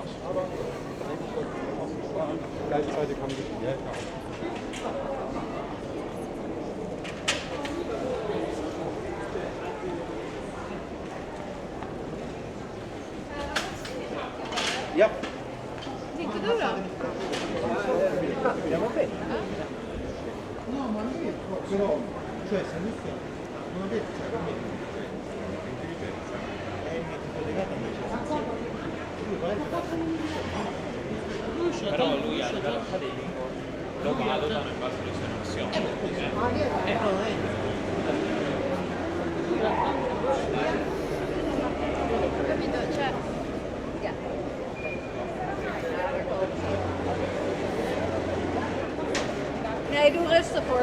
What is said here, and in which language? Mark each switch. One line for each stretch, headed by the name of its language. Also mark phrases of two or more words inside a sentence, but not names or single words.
German: gleichzeitig haben die Geld. Ja.
Swedish: Inte du då?
Italian: Andiamo bene. No, ma non è però, cioè se non ho detto, cioè, però lui a livello accademico lo valutano in base alle sue nozioni. Capito? Cioè...
Dutch: Nee, doe rustig hoor.